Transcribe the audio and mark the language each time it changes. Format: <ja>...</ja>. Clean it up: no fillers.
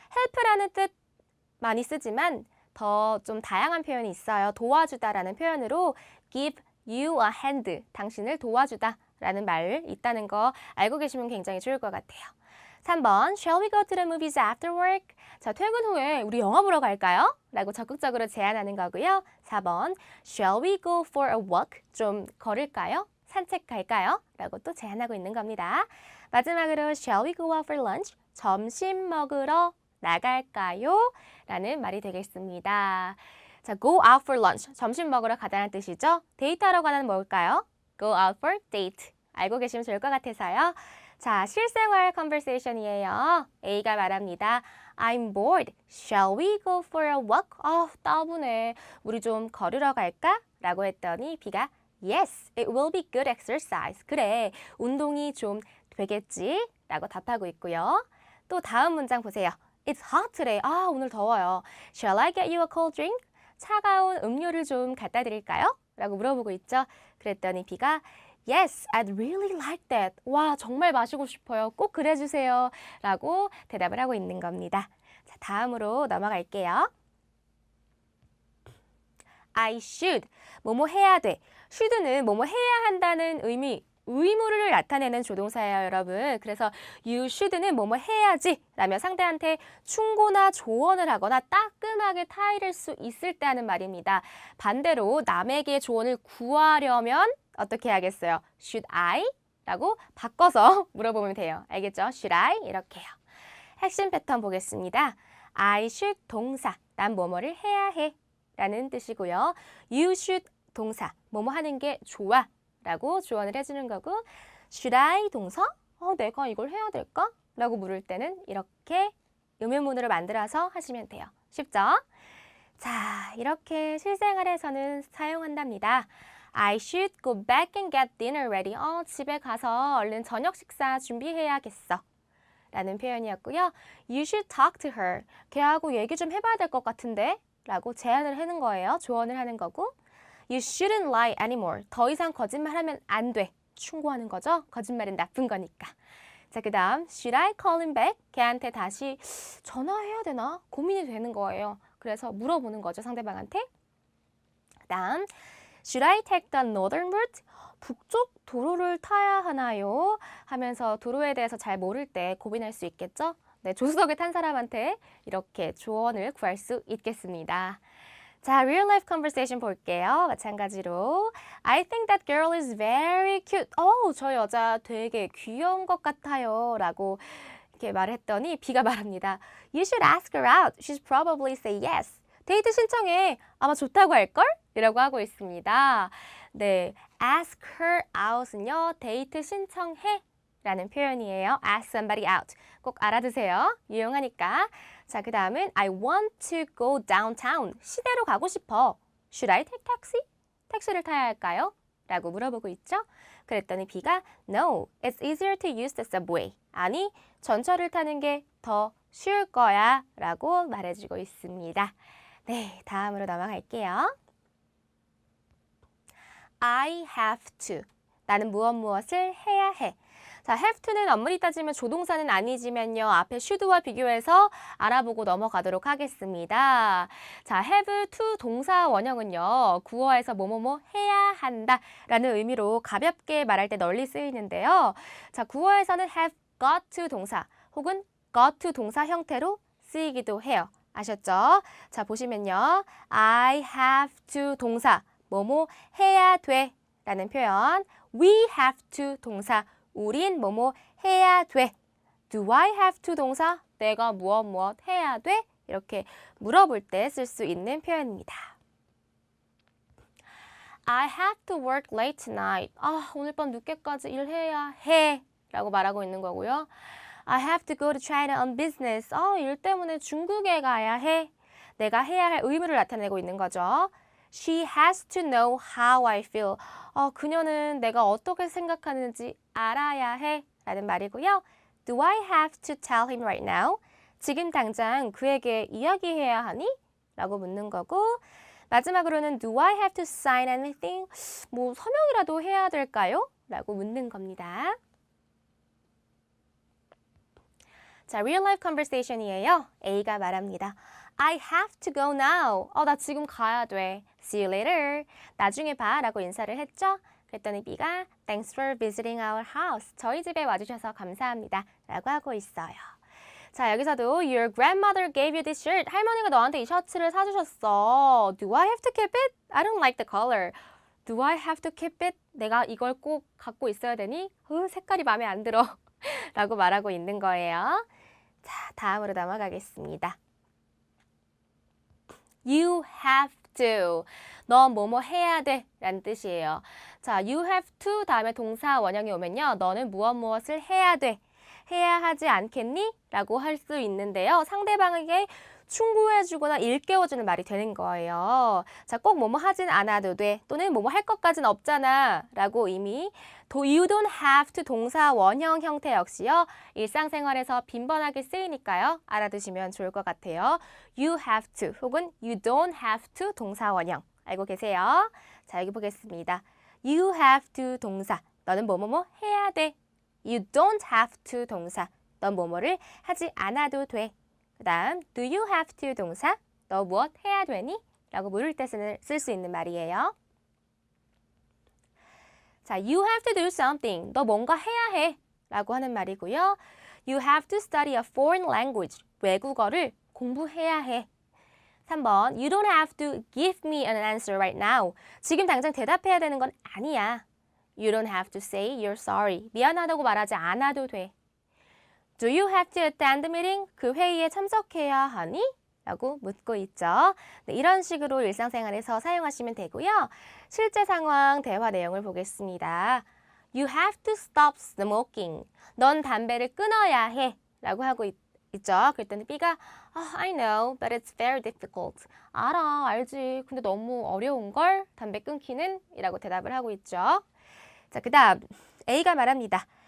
<ko>help라는 뜻 많이 쓰지만 더 좀 다양한 표현이 있어요. 도와주다라는 표현으로</ko> <en>give you a hand,</en> <ko>당신을 도와주다 라는 말 있다는 거 알고 계시면 굉장히 좋을 것 같아요.</ko> <en>3번, shall we go to the movies after work?</en> <ko>자, 퇴근 후에 우리 영화 보러 갈까요? 라고 적극적으로 제안하는 거고요.</ko> <en>4번, shall we go for a walk?</en> <ko>좀 걸을까요? 산책 갈까요? 라고 또 제안하고 있는 겁니다.</ko> <en>마지막으로 shall we go out for lunch?</en> <ko>점심 먹으러 나갈까요? 라는 말이 되겠습니다.</ko> <en>자, go out for lunch.</en> <ko>점심 먹으러 가다는 뜻이죠. 데이트하러 가다는 뭘까요?</ko> <en>go out for date.</en> <ko>알고 계시면 좋을 것 같아서요. 자, 실생활 conversation이에요. A가 말합니다.</ko> <en>I'm bored. Shall we go for a walk?</en> <ko>따분해. 우리 좀 걸으러 갈까? 라고 했더니 B가</ko> <en>Yes, it will be good exercise.</en> <ko>그래, 운동이 좀 되겠지? 라고 답하고 있고요. 또 다음 문장 보세요.</ko> <en>It's hot today.</en> <ko>오늘 더워요.</ko> <en>Shall I get you a cold drink?</en> <ko>차가운 음료를 좀 갖다 드릴까요? 라고 물어보고 있죠. 그랬더니 B가</ko> <en>Yes, I'd really like that.</en> <ko>와, 정말 마시고 싶어요. 꼭 그래주세요. 라고 대답을 하고 있는 겁니다. 자, 다음으로 넘어갈게요.</ko> <en>I should.</en> <ko>뭐뭐 해야 돼. should는 뭐뭐 해야 한다는 의무를 나타내는 조동사예요, 여러분. 그래서 you should는 뭐뭐 해야지 라며 상대한테 충고나 조언을 하거나 따끔하게 타이를 수 있을 때 하는 말입니다. 반대로 남에게 조언을 구하려면 어떻게 해야겠어요?</ko> <en>Should I?</en> <ko>라고 바꿔서 물어보면 돼요. 알겠죠?</ko> <en>Should I?</en> <ko>이렇게요. 핵심 패턴 보겠습니다.</ko> <en>I should</en> <ko>동사, 난 뭐뭐를 해야 해 라는 뜻이고요.</ko> <en>You should</en> <ko>동사, 뭐뭐 하는 게 좋아 라고 조언을 해주는 거고,</ko> <en>should I</en> <ko>동사? 내가 이걸 해야 될까? 라고 물을 때는 이렇게 의문문으로 만들어서 하시면 돼요. 쉽죠? 자, 이렇게 실생활에서는 사용한답니다.</ko> <en>I should go back and get dinner ready.</en> <ko>집에 가서 얼른 저녁 식사 준비해야겠어. 라는 표현이었고요.</ko> <en>You should talk to her.</en> <ko>걔하고 얘기 좀 해봐야 될 것 같은데? 라고 제안을 하는 거예요. 조언을 하는 거고.</ko> <en>You shouldn't lie anymore.</en> <ko>더 이상 거짓말하면 안 돼. 충고하는 거죠. 거짓말은 나쁜 거니까. 자, 그 다음</ko> <en>Should I call him back?</en> <ko>걔한테 다시 전화해야 되나? 고민이 되는 거예요. 그래서 물어보는 거죠. 상대방한테. 그 다음</ko> <en>Should I take the northern route?</en> <ko>북쪽 도로를 타야 하나요? 하면서 도로에 대해서 잘 모를 때 고민할 수 있겠죠? 네, 조수석에 탄 사람한테 이렇게 조언을 구할 수 있겠습니다.</ko> <en>자, real life conversation</en> <ko>볼게요. 마찬가지로</ko> <en>I think that girl is very cute.</en> <ko>저 여자 되게 귀여운 것 같아요. 라고 이렇게 말을 했더니 B가 말합니다.</ko> <en>You should ask her out. She'll probably say yes.</en> <ko>데이트 신청해. 아마 좋다고 할걸? 이라고 하고 있습니다. 네, ask her out은요. 데이트 신청해 라는 표현이에요.</ko> <en>ask somebody out.</en> <ko>꼭 알아두세요. 유용하니까. 자, 그 다음은</ko> <en>I want to go downtown.</en> <ko>시내로 가고 싶어.</ko> <en>Should I take taxi?</en> <ko>택시를 타야 할까요? 라고 물어보고 있죠. 그랬더니 B가</ko> <en>No, it's easier to use the subway.</en> <ko>아니, 전철을 타는 게 더 쉬울 거야 라고 말해주고 있습니다. 네, 다음으로 넘어갈게요.</ko> <en>I have to.</en> <ko>나는 무엇을 해야 해. 자, have to는 엄밀히 따지면 조동사는 아니지만요. 앞에 should와 비교해서 알아보고 넘어가도록 하겠습니다. 자, have to 동사 원형은요. 구어에서 뭐뭐뭐 해야 한다 라는 의미로 가볍게 말할 때 널리 쓰이는데요. 자, 구어에서는 have got to 동사 혹은 got to 동사 형태로 쓰이기도 해요. 아셨죠? 자, 보시면요.</ko> <en>I have to</en> <ko>동사 뭐뭐 해야 돼 라는 표현.</ko> <en>We have to</en> <ko>동사 우린 뭐뭐 해야 돼.</ko> <en>Do I have to</en> <ko>동사 내가 무엇 해야 돼? 이렇게 물어볼 때 쓸 수 있는 표현입니다.</ko> <en>I have to work late tonight.</en> <ko>오늘 밤 늦게까지 일해야 해 라고 말하고 있는 거고요.</ko> <en>I have to go to China on business.</en> <ko>일 때문에 중국에 가야 해. 내가 해야 할 의무를 나타내고 있는 거죠.</ko> <en>She has to know how I feel.</en> <ko>그녀는 내가 어떻게 생각하는지 알아야 해 라는 말이고요.</ko> <en>Do I have to tell him right now?</en> <ko>지금 당장 그에게 이야기해야 하니? 라고 묻는 거고, 마지막으로는</ko> <en>Do I have to sign anything?</en> <ko>서명이라도 해야 될까요? 라고 묻는 겁니다. 자, real life conversation이에요. A가 말합니다.</ko> <en>I have to go now.</en> <ko>나 지금 가야 돼.</ko> <en>See you later.</en> <ko>나중에 봐 라고 인사를 했죠. 그랬더니 B가</ko> <en>Thanks for visiting our house.</en> <ko>저희 집에 와주셔서 감사합니다. 라고 하고 있어요. 자, 여기서도</ko> <en>Your grandmother gave you this shirt.</en> <ko>할머니가 너한테 이 셔츠를 사주셨어.</ko> <en>Do I have to keep it? I don't like the color. Do I have to keep it?</en> <ko>내가 이걸 꼭 갖고 있어야 되니? 색깔이 마음에 안 들어. 라고 말하고 있는 거예요. 자, 다음으로 넘어가겠습니다.</ko> <en>You have to.</en> <ko>너 뭐뭐 해야 돼 라는 뜻이에요. 자,</ko> <en>you have to</en> <ko>다음에 동사 원형이 오면요. 너는 무엇을 해야 돼. 해야 하지 않겠니? 라고 할 수 있는데요. 상대방에게 충고해주거나 일깨워주는 말이 되는 거예요. 자, 꼭 뭐뭐 하진 않아도 돼. 또는 뭐뭐 할 것까진 없잖아. 라고 이미</ko> <en>You don't have to</en> <ko>동사 원형 형태 역시요. 일상생활에서 빈번하게 쓰이니까요. 알아두시면 좋을 것 같아요. You have to 혹은</ko> <en>You don't have to</en> <ko>동사 원형. 알고 계세요? 자, 여기 보겠습니다.</ko> <en>You have to 동사.</en> <ko>너는 뭐뭐뭐 해야 돼.</ko> <en>You don't have to 동사.</en> <ko>넌 뭐뭐를 하지 않아도 돼.</ko> <en>그 다음 do you have to 동사.</en> <ko>너 무엇 해야 되니? 라고 물을 때 쓸 수 있는 말이에요.</ko> <en>자, you have to do something.</en> <ko>너 뭔가 해야 해. 라고 하는 말이고요.</ko> <en>You have to study a foreign language.</en> <ko>외국어를 공부해야 해.</ko> <en>3번, you don't have to give me an answer right now.</en> <ko>지금 당장 대답해야 되는 건 아니야.</ko> <en>You don't have to say you're sorry.</en> <ko>미안하다고 말하지 않아도 돼.</ko> <en>Do you have to attend the meeting?</en> <ko>그 회의에 참석해야 하니? 라고 묻고 있죠. 네, 이런 식으로 일상생활에서 사용하시면 되고요. 실제 상황 대화 내용을 보겠습니다.</ko> <en>You have to stop smoking.</en> <ko>넌 담배를 끊어야 해. 라고 하고 있죠. 그랬더니 B가</ko> <en>I know, but it's very difficult.</en> <ko>알아, 알지. 근데 너무 어려운걸? 담배 끊기는? 이라고 대답을 하고 있죠. 자, 그 다음 A가 말합니다.</ko>